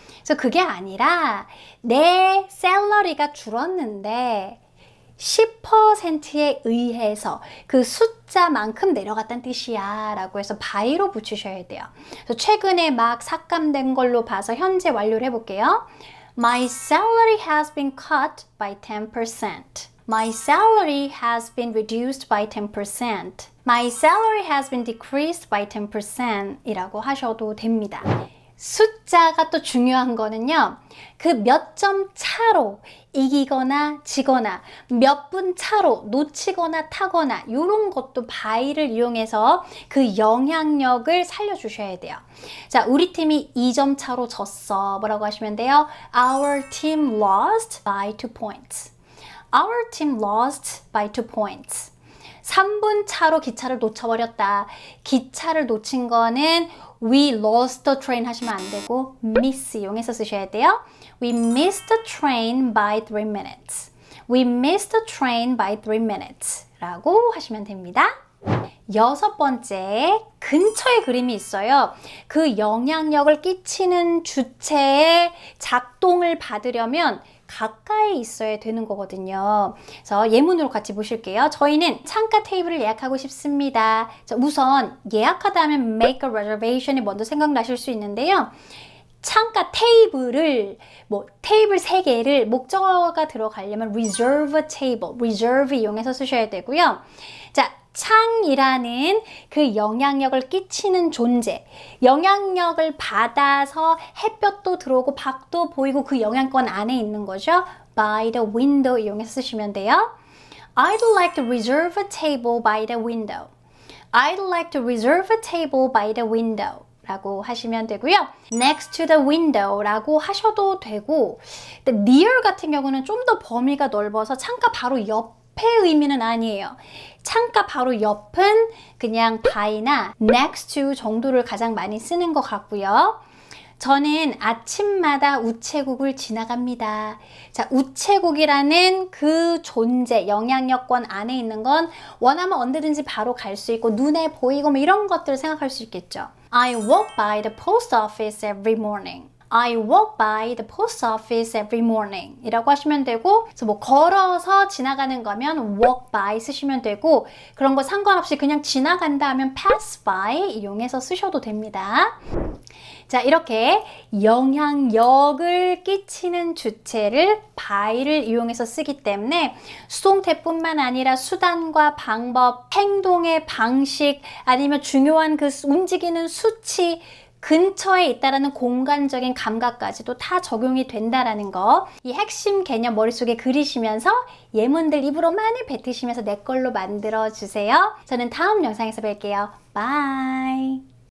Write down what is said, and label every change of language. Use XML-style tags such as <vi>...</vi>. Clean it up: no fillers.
<ko>그래서 그게 아니라 내 샐러리가 줄었는데 10%에 의해서 그 숫자만큼 내려갔다는 뜻이야 라고 해서 by로 붙이셔야 돼요. 그래서 최근에 막 삭감된 걸로 봐서 현재 완료를 해볼게요.</ko> <en>My salary has been cut by 10%. My salary has been reduced by 10%. My salary has been decreased by 10%</en> <ko>이라고 하셔도 됩니다. 숫자가 또 중요한 거는요. 그 몇 점 차로 이기거나 지거나 몇 분 차로 놓치거나 타거나 이런 것도 by를 이용해서 그 영향력을 살려주셔야 돼요. 자, 우리 팀이 2점 차로 졌어. 뭐라고 하시면 돼요?</ko> <en>Our team lost by 2 points. Our team lost by 2 points.</en> <ko>3분 차로 기차를 놓쳐버렸다. 기차를 놓친 거는</ko> <en>we lost the train</en> <ko>하시면 안 되고 miss 이용해서 쓰셔야 돼요.</ko> <en>We missed the train by 3 minutes. We missed the train by 3 minutes</en> <ko>라고 하시면 됩니다. 여섯 번째, 근처에 그림이 있어요. 그 영향력을 끼치는 주체의 작동을 받으려면 가까이 있어야 되는 거거든요. 그래서 예문으로 같이 보실게요. 저희는 창가 테이블을 예약하고 싶습니다. 자, 우선 예약하다 하면 make a reservation이 먼저 생각나실 수 있는데요. 창가 테이블을 테이블 3개를 목적어가 들어가려면 reserve table, reserve 이용해서 쓰셔야 되고요. 자, 창이라는 그 영향력을 끼치는 존재, 영향력을 받아서 햇볕도 들어오고 밖도 보이고 그 영향권 안에 있는 거죠. by the window 이용해서 쓰시면 돼요.</ko> <en>I'd like to reserve a table by the window. I'd like to reserve a table by the window</en> <ko>라고 하시면 되고요. next to the window 라고 하셔도 되고, 근데 near 같은 경우는 좀 더 범위가 넓어서 창가 바로 옆의 의미는 아니에요. 창가 바로 옆은 그냥 by나 next to 정도를 가장 많이 쓰는 것 같고요. 저는 아침마다 우체국을 지나갑니다. 자, 우체국이라는 그 존재, 영향력권 안에 있는 건 원하면 언제든지 바로 갈 수 있고 눈에 보이고 이런 것들을 생각할 수 있겠죠.</ko> <en>I walk by the post office every morning. I walk by the post office every morning</en> <ko>이라고 하시면 되고, 그래서 걸어서 지나가는 거면 walk by 쓰시면 되고, 그런 거 상관없이 그냥 지나간다 하면 pass by 이용해서 쓰셔도 됩니다. 자, 이렇게 영향력을 끼치는 주체를 by를 이용해서 쓰기 때문에 수동태뿐만 아니라 수단과 방법, 행동의 방식, 아니면 중요한 그 움직이는 수치, 근처에 있다라는 공간적인 감각까지도 다 적용이 된다라는 거, 이 핵심 개념 머릿속에 그리시면서 예문들 입으로 많이 뱉으시면서 내 걸로 만들어 주세요. 저는 다음 영상에서 뵐게요. 바이.</ko>